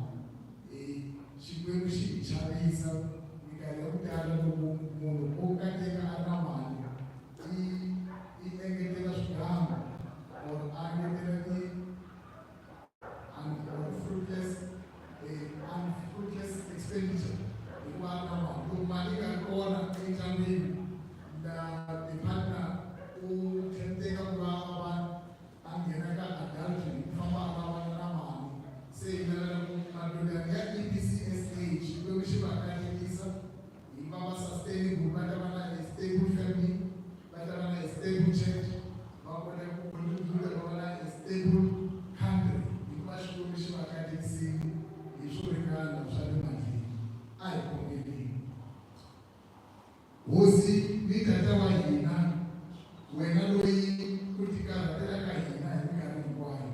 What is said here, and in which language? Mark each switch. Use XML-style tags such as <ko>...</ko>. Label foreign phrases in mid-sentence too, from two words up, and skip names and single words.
<ts>Xikwembu xi hi chavisa minkarhi ya ku tala loko munhu o kateka a ri na mali i engetela swigangu or a engetela</ts> <en>fruitless expenditure.</en> <ts>Mali nga ri kona endyangwini</ts> <en>the partner</en> <ts>u tshembeka ku va a nghena ka adultery ku famba a lavana na mali. Se hi lavela ku madokodela ya EPCSA xikwembu xi va katekisa hi va va sustainable, va ta va na</ts> <en>a stable family,</en> <ts>va ta va na</ts> <en>a stable church,</en> <ts>va kota ku contribute, va va na</ts> <en>a stable country</en> <ts>hikuva xikwembu xi va katekisile hi swo ringana swa le mandleni. A hi kombeleni. Hosi ni tata wa hina, wena loyi ku tikarhatelaka hina hi minkarhi hinkwayo.</ts>